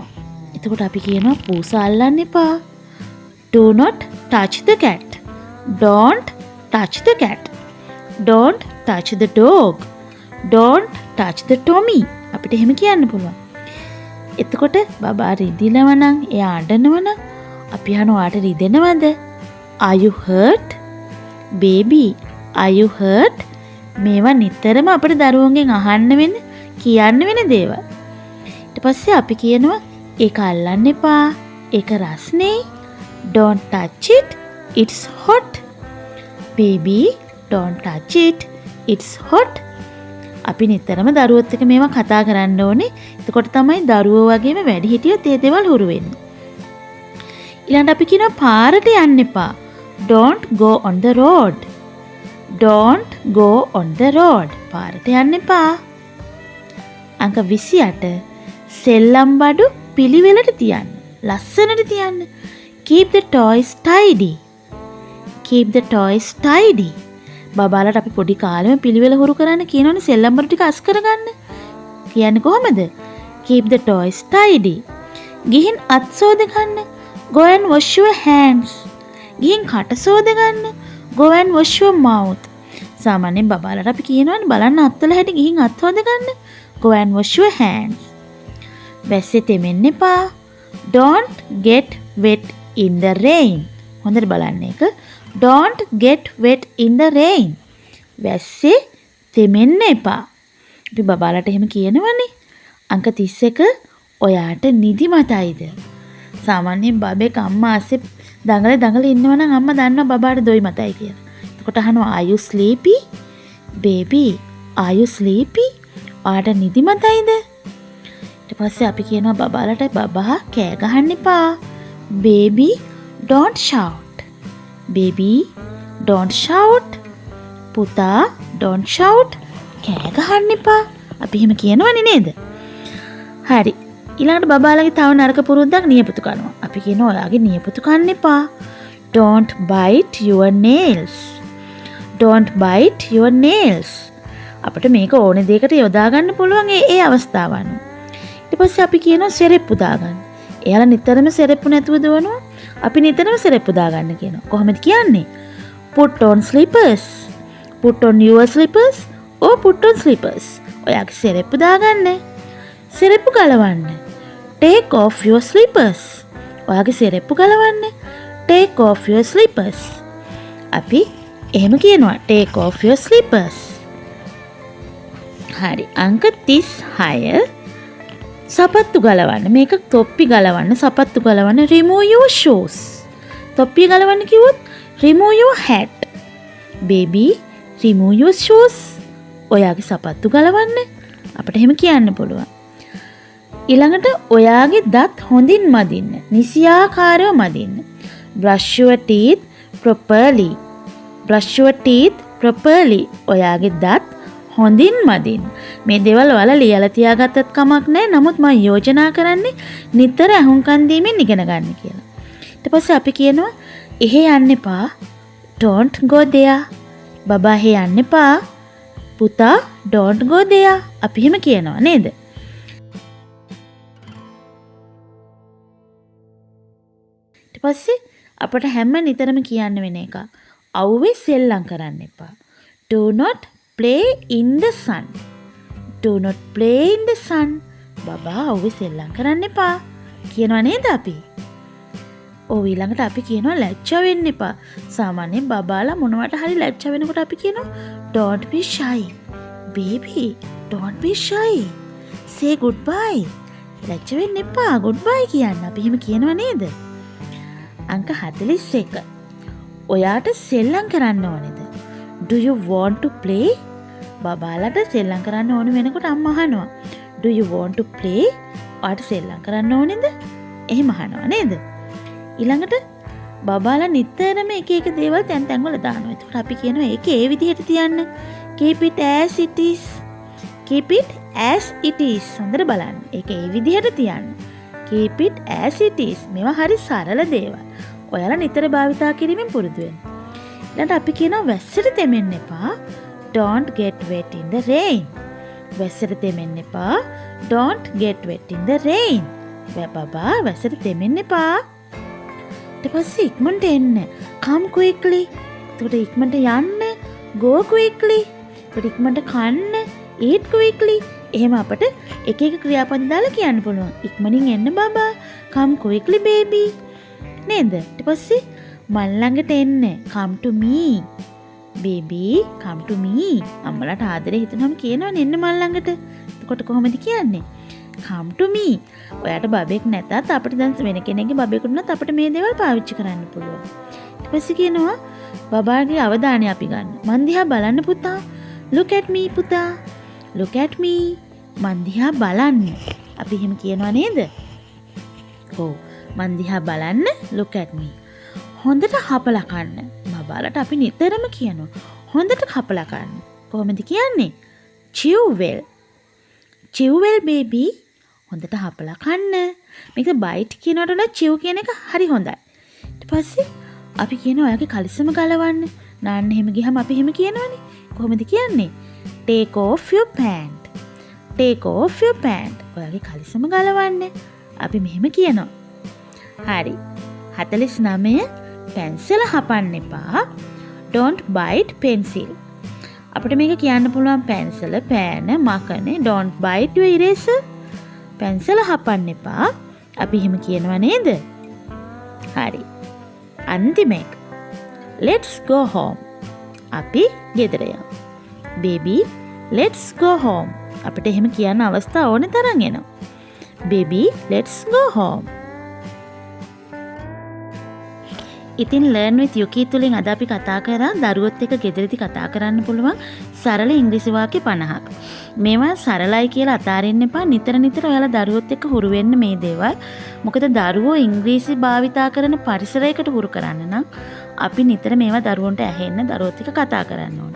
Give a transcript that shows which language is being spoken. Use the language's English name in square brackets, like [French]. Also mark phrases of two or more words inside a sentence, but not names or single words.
[Sinhala] එතකොට අපි කියනවා පූසා අල්ලන්න එපා. [English] Do not touch the cat. Don't touch the cat. Don't touch the dog. Don't touch the Tommy. [Sinhala] අපිට එහෙම කියන්න පුළුවන්. එතකොට බබා රිදිනව නම් එයා අඬනව නම් අපි අහනවා ඔයාට රිදෙනවද? Are you hurt? Baby, are you hurt? මේවා නිතරම අපේ දරුවන්ගෙන් අහන්න වෙන කියන්න වෙන දේවල්. ඊට පස්සේ අපි කියනවා ඒක අල්ලන්න එපා. ඒක රස්නේ. [English] Don't touch it. It's hot. Baby, don't touch it. It's hot. [Sinhala] අපි නිතරම දරුවොත් එක්ක මේවා කතා කරන්න ඕනේ. එතකොට තමයි දරුවෝ වගේම වැඩිහිටියොත් ඒ දේවල් හුරු වෙන්නේ. ඊළඟට අපි කියනවා පාරට යන්න එපා. [English] Don't go on the road. Don't go on the road. [Sinhala] පාරට යන්න එපා. අංක 28 සෙල්ලම් බඩු පිළිවෙලට තියන්න. ලස්සනට තියන්න. [English] Keep the toys tidy. Keep the toys tidy. [Sinhala] බබාලට අපි පොඩි කාලෙම පිළිවෙල හුරු කරන්න කියනවනේ සෙල්ලම් බඩු ටික අස් කරගන්න. කියන්නේ කොහමද? [English] Keep the toys tidy. [Sinhala] ගිහින් අත් සෝද ගන්න. [English] Go and wash your hands. [Sinhala] ගිහින් කට සෝද ගන්න. [English] Go and wash your mouth. [Sinhala] සාමාන්‍යයෙන් බබාලට අපි කියනවනේ බලන්න අත්වල හැටි ගිහින් අත් හොද ගන්න. [English] Go and wash your hands. [Sinhala] වැස්සේ තෙමෙන්න එපා. [English] Don't get wet in the rain. [Sinhala] හොඳට බලන්න එක. [English] Don't get wet in the rain. [Sinhala] වැස්සේ තෙමෙන්න එපා. අපි බබාලට එහෙම කියනවනේ. අංක 31 ඔයාට නිදිමතයිද? සාමාන්‍යයෙන් බබෙක් අම්මා ASCII දඟල ඉන්නවා නම් අම්මා දන්නවා බබාට දොයි මතයි කියලා. එතකොට අහනවා [English] are you sleepy? Baby, are you sleepy? [Sinhala] ඔයාට නිදිමතයිද? ඊට පස්සේ අපි කියනවා බබාලට බබා කෑ ගහන්න එපා. [English] Baby, don't shout. Baby, don't shout. පුතා, don't shout. [Sinhala] කෑ ගහන්න එපා. අපි එහෙම කියනවනේ නේද? හරි. ඊළඟට බබාලගේ තව නරක පුරුද්දක් නියපොතු කනවා. අපි කියනවා ඔයාගේ නියපොතු කන්න එපා. [English] Don't bite your nails. Don't bite your nails. [Sinhala] අපිට මේක ඕනේ දෙයකට යොදා ගන්න පුළුවන් ඒ අවස්ථාවන්. ඊට පස්සේ අපි කියනවා සෙරෙප්පු දාගන්න. එයාලා නිතරම සෙරෙප්පු නැතුව දුවනවා. අපි නිතරම සෙරෙප්පු දාගන්න කියනවා. කොහොමද කියන්නේ? [English] Put on slippers. Put on your slippers or put on slippers. [Sinhala] ඔයාගේ සෙරෙප්පු දාගන්න. සෙරෙප්පු ගලවන්න. [English] Take off your slippers. [Sinhala] ඔයාගේ සෙරෙප්පු ගලවන්න. [English] Take off your slippers. [Sinhala] අපි එහෙම කියනවා [English] take off your slippers. [Sinhala] හරි. අංක 36 සපත්තු ගලවන්න. මේක තොප්පි ගලවන්න, සපත්තු ගලවන්න. [English] Remove your shoes. [Sinhala] තොප්පිය ගලවන්න කිව්වොත් [English] remove your hat. Baby, remove your shoes. [Sinhala] ඔයාගේ සපත්තු ගලවන්න. අපිට එහෙම කියන්න පුළුවන්. ඊළඟට ඔයාගේ දත් හොඳින් මදින්න. නිසියාකාරව මදින්න. [English] brush your teeth properly. brush your teeth properly. [Sinhala] ඔයාගේ දත් හොඳින් මදින්න. මේ දේවල් ඔයාලා ලියලා තියාගත්තත් කමක් නැහැ. නමුත් මම යෝජනා කරන්නේ නිතර අහුම්කන් දීමෙන් ඉගෙන ගන්න කියලා. ඊට පස්සේ අපි කියනවා එහෙ යන්න එපා. [English] don't go there. [Sinhala] බබා එහෙ යන්න එපා. පුතා [English] don't go there. [Sinhala] අපි එහෙම කියනවා නේද? ඊට පස්සේ අපට හැම නිතරම කියන්න වෙන එක. අවුවේ සෙල්ලම් කරන්න එපා. [English] do not play in the sun. do not play in the sun. [Sinhala] බබා අවුවේ සෙල්ලම් කරන්න එපා. කියනවා නේද අපි? ඔව් ඊළඟට අපි කියනවා ලැජ්ජා වෙන්න එපා. සාමාන්‍යයෙන් බබාලා මොනවට හරි ලැජ්ජා වෙනකොට අපි කියනවා [English] don't be shy. baby don't be shy. say goodbye. [Sinhala] ලැජ්ජා වෙන්න එපා. goodbye කියන්න. අපි එහෙම කියනවා නේද? අංක 41. ඔයාට සෙල්ලම් කරන්න ඕනේද? [English] do you want to play? [Sinhala] බබාලට සෙල්ලම් කරන්න ඕන වෙනකොට අම්මා අහනවා. [English] do you want to play? [Sinhala] ඔයාට සෙල්ලම් කරන්න ඕනේද? එහෙම අහනවා නේද? ඊළඟට බබාලා නිතරම එක එක දේවල් තැන් තැන් වල දානවා. ඒකට අපි කියනවා ඒක ඒ විදිහට තියන්න. [English] keep it as it is. keep it as it is. [Sinhala] හොඳට බලන්න. ඒක ඒ විදිහට තියන්න. [English] keep it as it is. [Sinhala] මේවා හරි සරල දේවල්. ඔයාලා නිතර භාවිතා කිරීමෙන් පුරුදු වෙන්න. ඊළඟට අපි කියනවා වැස්සට තෙමෙන්න එපා. [English] don't get wet in the rain. [Sinhala] වැස්සට තෙමෙන්න එපා. [English] don't get wet in the rain. [Sinhala] බබා වැස්සට තෙමෙන්න එපා. ඊට පස්සේ ඉක්මනට එන්න. [English] come quickly. [Sinhala] එතකොට ඉක්මනට යන්න. [English] go quickly. [Sinhala] එතකොට ඉක්මනට කන්න. [English] eat quickly. [Sinhala] එහෙම අපට එක එක ක්‍රියාපද දාලා කියන්න පුළුවන්. ඉක්මනින් එන්න බබා. [English] come quickly baby. [Sinhala] නේද? ඊට පස්සේ මල් ළඟට එන්න. [English] come to me. baby come to me. [Sinhala] අම්මලාට ආදරේ හිතනම කියනවනේ එන්න මල් ළඟට. එතකොට කොහොමද කියන්නේ? [English] come to me. [Sinhala] ඔයාට බබෙක් නැතත් අපිට දැන් වෙන කෙනෙක්ගේ බබෙකුට උනත් අපිට මේ දේවල් පාවිච්චි කරන්න පුළුවන්. ඊට පස්සේ කියනවා බබාගේ අවධානය අපි ගන්න. මන් දිහා බලන්න පුතා. [English] look at me පුතා. look at me. [Sinhala] මන් දිහා බලන්න. අපි එහෙම කියනවා නේද? ඔව්. මන් දිහා බලන්න [English] look at me. [Sinhala] හොඳට හපලා කන්න. බබාලට අපි නිතරම කියනවා හොඳට හපලා කන්න. කොහොමද කියන්නේ? [English] chew well. chew well baby. [Sinhala] හොඳට හපලා කන්න. මේක bite කියනවට වඩා chew කියන එක හරි හොඳයි. ඊට පස්සේ අපි කියනවා ඔයාගේ කලිසම ගලවන්න. නාන්න එහෙම ගියම අපි එහෙම කියනවනේ. කොහොමද කියන්නේ? [English] take off your pant. take off your pant. [Sinhala] ඔයාගේ කලිසම ගලවන්න. අපි මෙහෙම කියනවා. හරි. 49 පැන්සල හපන්න එපා. [English] don't bite pencil. [Sinhala] අපිට මේක කියන්න පුළුවන් පැන්සල, පෑන, මකන, [English] don't bite your eraser. [Sinhala] පැන්සල හපන්න එපා. අපි එහෙම කියනවා නේද? හරි. අන්තිම එක. [English] let's go home. [Sinhala] අපි ගෙදර යමු. [English] baby let's go home. [Sinhala] අපිට එහෙම කියන්න අවස්ථා ඕනේ තරම් එනවා. [English] baby let's go home. [Sinhala] ඉතින් [English] learn with Yuki [Sinhala] තුලින් අද අපි කතා කරා දරුවොත් එක්ක ගෙදරදී කතා කරන්න පුළුවන් සරල ඉංග්‍රීසි වාක්‍ය 50ක්. මේවා සරලයි කියලා අතාරින්න එපා. නිතර නිතර ඔයාලා දරුවොත් එක්ක හුරු වෙන්න මේ දේවල්. මොකද දරුවෝ ඉංග්‍රීසි භාවිතා කරන පරිසරයකට හුරු කරන්න නම් අපි නිතර මේවා දරුවන්ට ඇහෙන්න දරුවොත් එක්ක කතා කරන්න ඕනේ.